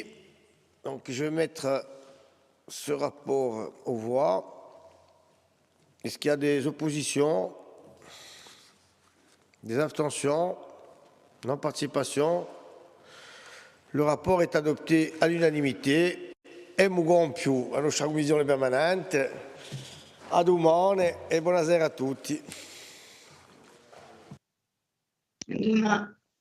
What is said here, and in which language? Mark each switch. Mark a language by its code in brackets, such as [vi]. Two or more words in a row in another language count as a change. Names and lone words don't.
[fr] Donc je vais mettre ce rapport aux voix. Est-ce qu'il y a des oppositions, des abstentions, non-participation? Le rapport est adopté à l'unanimité. [it] E mu compio la nostra commissione permanente. A domani e buonasera a tutti. [fr] Demain.